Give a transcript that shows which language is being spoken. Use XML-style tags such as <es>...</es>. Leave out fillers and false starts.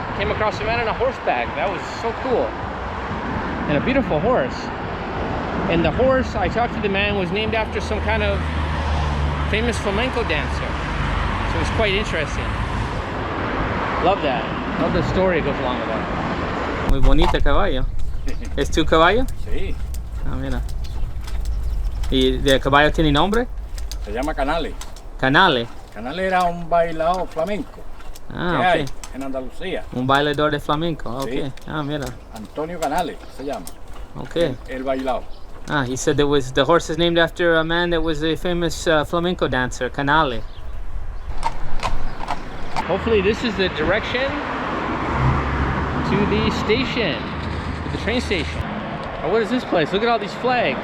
<en>Came across a man on a horseback. That was so cool. And a beautiful horse. And the horse, I talked to the man, was named after some kind of famous flamenco dancer. So it was quite interesting. Love that. Love the story that goes along with that.</en> <es>Muy bonita caballo. ¿Es tu caballo? Sí. Ah, mira. ¿Y el caballo tiene nombre? Se llama Canale. Canale. Canale era un bailador flamenco. Ah, que ok. hay en Andalucía. Un bailador de flamenco. Ok. Sí. Ah, mira. Antonio Canale se llama. Ok. El bailador.</es> <en>Ah, he said there was, the horse is named after a man that was a famous flamenco dancer, Canale. Hopefully this is the direction to the station, to the train station. Oh, what is this place? Look at all these flags.</en>